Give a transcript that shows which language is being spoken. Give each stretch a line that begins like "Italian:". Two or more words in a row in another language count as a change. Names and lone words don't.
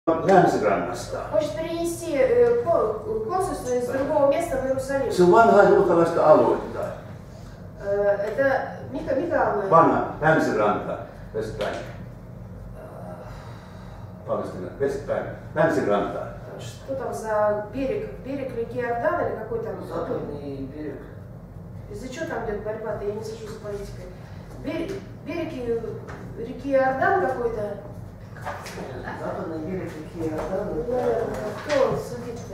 Finnish: länsirannasta.
Russian: Хочет перенести консульство из другого места в Иерусалим.
Finnish: Se on vanhaa juutalaista aluetta. Это mikä alue? Vanha länsiranta, Westbank. Palestina, Westbank, länsiranta.
Russian: Что там за берег? Берег реки Иордан или какой там? Западный берег. Из-за чего там идет борьба-то? Я не слежу за политикой. Берег реки Иордан какой-то? Западный берег реки Иордан. Кто судит-то?